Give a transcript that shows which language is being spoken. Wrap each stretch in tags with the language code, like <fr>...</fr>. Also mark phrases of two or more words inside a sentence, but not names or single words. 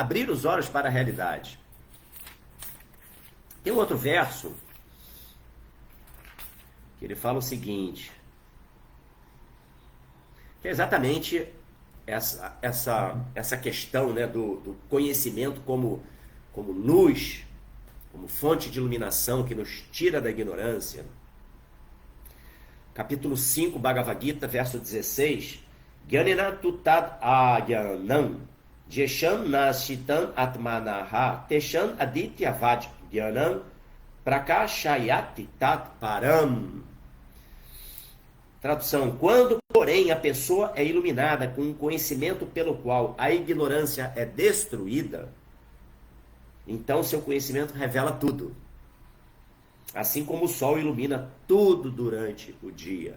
<pt>Abrir os olhos para a realidade. Tem um outro verso que ele fala o seguinte, que é exatamente essa questão, né, do conhecimento como luz, como fonte de iluminação que nos tira da ignorância. Capítulo 5, Bhagavad Gita, verso 16.</pt> <sa>Gyanena tutad agyanam, jeshan nashitan atmanaha, teshan adityavad gyanam, prakashayati tat param.</sa> <pt>Tradução: quando, porém, a pessoa é iluminada com um conhecimento pelo qual a ignorância é destruída, então seu conhecimento revela tudo. Assim como o sol ilumina tudo durante o dia.</pt>